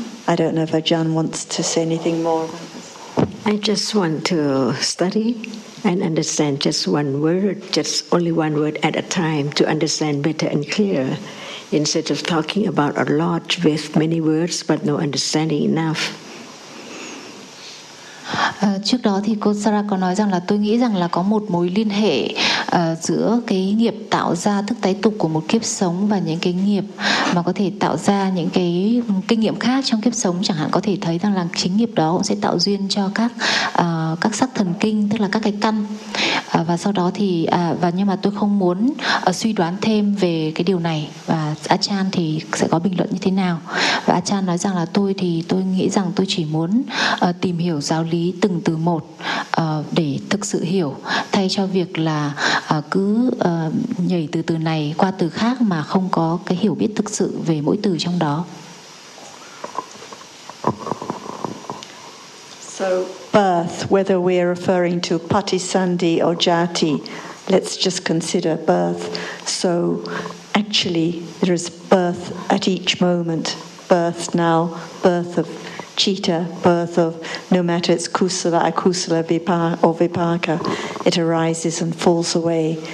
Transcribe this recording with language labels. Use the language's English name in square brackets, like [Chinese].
[English] I don't know if Ajahn wants to say anything more. I just want to study and understand just one word, just only one word at a time, to understand better and clearer, instead of talking about a lot with many words but no understanding enough. [Vietnamese] Trước đó thì cô Sara có nói rằng là tôi nghĩ rằng là có một mối liên hệ giữa cái nghiệp tạo ra thức tái tục của một kiếp sống và những cái nghiệp mà có thể tạo ra những cái kinh nghiệm khác trong kiếp sống. Chẳng hạn có thể thấy rằng là chính nghiệp đó cũng sẽ tạo duyên cho các sắc thần kinh, tức là các cái căn. Và sau đó thì, và nhưng mà tôi không muốn suy đoán thêm về cái điều này. Và Achan thì sẽ có bình luận như thế nào? Và Achan nói rằng là tôi thì tôi nghĩ rằng tôi chỉ muốn tìm hiểu giáo lý từng từ một để thực sự hiểu, thay cho việc là cứ nhảy từ từ này qua từ khác mà không có cái hiểu biết thực sự về mỗi từ trong đó. [English] So birth, whether we are referring to Patisandhi or Jati, let's just consider birth. So actually there is birth at each moment, birth now, birth of cheetah, birth of, no matter it's kusala, akusala, or vipaka, it arises and falls away.